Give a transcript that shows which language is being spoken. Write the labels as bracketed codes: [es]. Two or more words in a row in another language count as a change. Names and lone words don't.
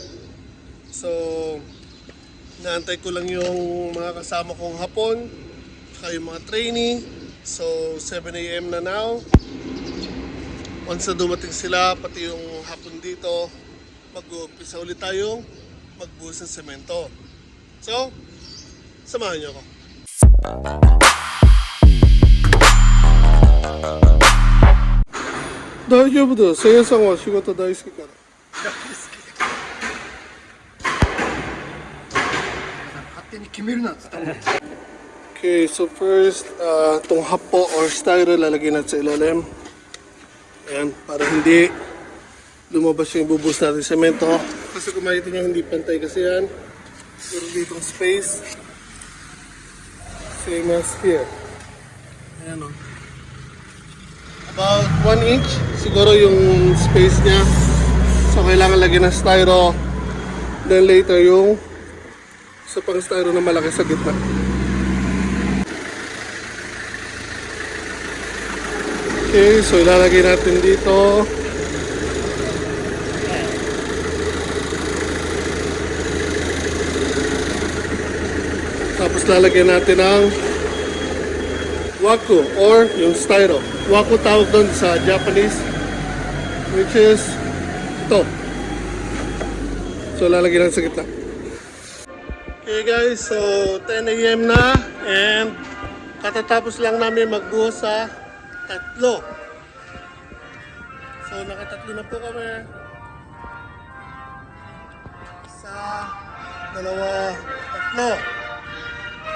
[tl] So, naantay ko lang yung mga kasama kong hapon, saka yung mga trainee. So, 7 AM na now. Once na dumating sila, pati yung hapon dito, mag-uumpisa ulit tayong magbuhos ng semento. So, samahan nyo ako. [ja] 大丈夫だよ。せいやさんは仕事大好きから。勝手に決めるなっつったもん。 [en] Okay, so first, [tl] itong hapo or styro lalagyan natin sa ilalim. Ayan, para hindi lumabas yung bubuhos natin semento. Kasi kung makita nyo, hindi pantay kasi yan. Meron ditong space. [en] Same as here. [tl] Ayan o. About 1 inch siguro yung space niya. So kailangan lagyan ng styro. [en] Then later [tl] yung isa pang styro na malaki sa gitna. Okay, so ilalagay natin dito. Tapos lalagyan natin ng waku or yung styro. Waku tawag doon sa Japanese, [en] which is [tl] ito. So lalagyan natin sa gitna. [en] Okay guys, [tl] so 10 AM na and katatapos lang namin magbuhos sa 3. So nakatatlo na po kami. 1, 2, 3.